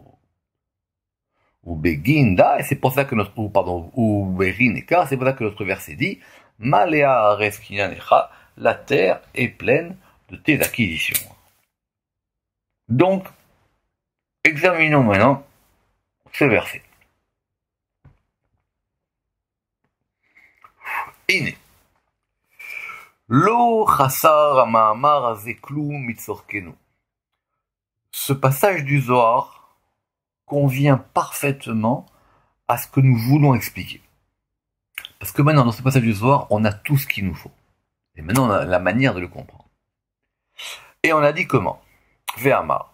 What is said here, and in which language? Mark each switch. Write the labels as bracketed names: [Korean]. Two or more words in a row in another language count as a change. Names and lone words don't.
[French] Ou Beginda, et c'est pour ça que notre, ou Berineka, c'est pour ça que notre verset dit [Hebrew] מלאה הארץ קנינך, [French] la terre est pleine de tes acquisitions. Donc, examinons maintenant ce verset. Ine. [Hebrew] לא חסר המאמר הזה כלום מצרכנו. [French] Ce passage du Zohar convient parfaitement à ce que nous voulons expliquer. Parce que maintenant, dans ce passage du Zohar, on a tout ce qu'il nous faut. Et maintenant, on a la manière de le comprendre. Et on a dit comment? Ve'amar.